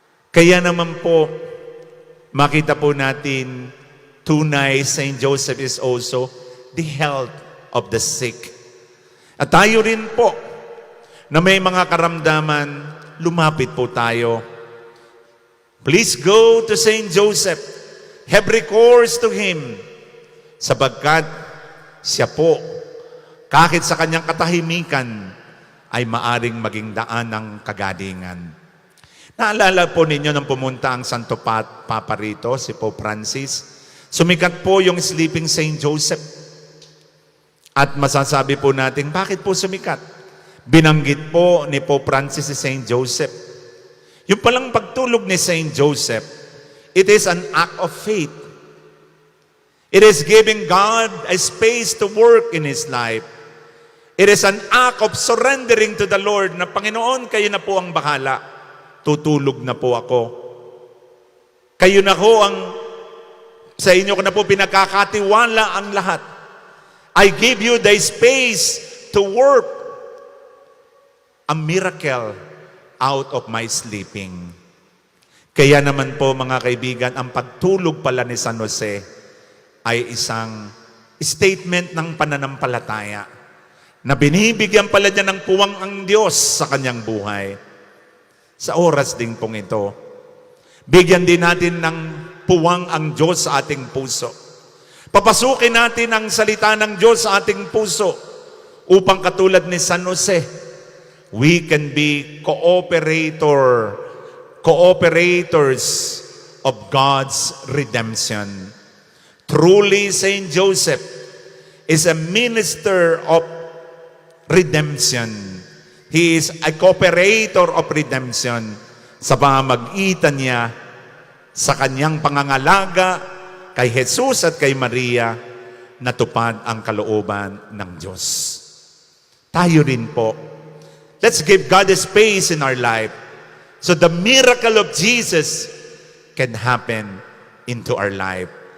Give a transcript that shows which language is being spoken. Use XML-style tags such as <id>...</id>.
<tl>Kaya naman po, makita po natin, tunay Saint Joseph</tl> <en>is also the health of the sick.</en> <tl>At tayo rin po, na may mga karamdaman, lumapit po tayo.</tl> <en>Please go to Saint Joseph. Have recourse to Him.</en> <tl>Sapagkat siya po, kahit sa kanyang katahimikan, ay maaring maging daan ng kagalingan. Naalala po ninyo nang pumunta ang Santo Papa rito, si Pope Francis. Sumikat po yung Sleeping Saint Joseph. At masasabi po natin, bakit po sumikat? Binanggit po ni Pope Francis si Saint Joseph. Yung palang pagtulog ni Saint Joseph,</tl> <en>it is an act of faith. It is giving God a space to work in His life. It is an act of surrendering to the Lord</en> <tl>na, Panginoon, kayo na po ang bahala. Tutulog na po ako. Kayo na ho ang, sa inyo ko na po pinagkakatiwala ang lahat.</tl> <en>I give you the space to work a miracle out of my sleeping.</en> <tl>Kaya naman po mga kaibigan, ang pagtulog pala ni San Jose ay isang statement ng pananampalataya na binibigyan pala niya ng puwang ang Diyos sa kanyang buhay. Sa oras din pong ito, bigyan din natin ng puwang ang Diyos sa ating puso. Papasukin natin ang salita ng Diyos sa ating puso upang katulad ni San Jose,</tl> <en>we can be cooperators of God's redemption. Truly, Saint Joseph is a minister of redemption. He is a cooperator of redemption</en> <tl>sa pamamagitan niya sa kanyang pangangalaga kay Jesus at kay Maria, natupad ang kalooban ng Diyos. Tayo rin po,</tl> <en>let's give God a space in our life so the miracle of Jesus can happen into our life.</en>